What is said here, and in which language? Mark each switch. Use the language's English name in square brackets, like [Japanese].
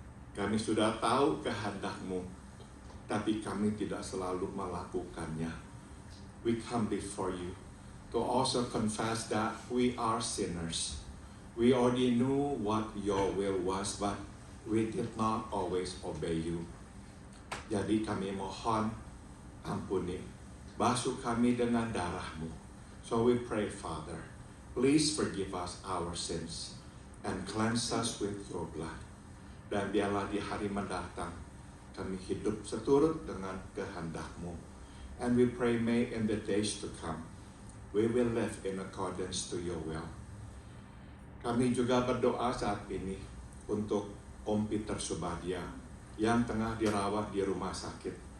[Indonesian] Kami sudah tahu kehendak-Mu, tapi kami tidak selalu melakukannya. [English] We come before you to also confess that we are sinners. We already knew what your will was, but we did not always obey you. [Indonesian] Jadi kami mohon ampuni, basuh kami dengan darah-Mu. [English] So we pray, Father, please forgive us our sins and cleanse us with your blood. [Indonesian] Dan biarlah di hari mendatang kami hidup seturut dengan kehendak-Mu. [English] And we pray, may in the days to come, we will live in accordance to your will. [Indonesian] Kami juga berdoa saat ini untuk Om Peter Subadia yang tengah dirawat di rumah sakit.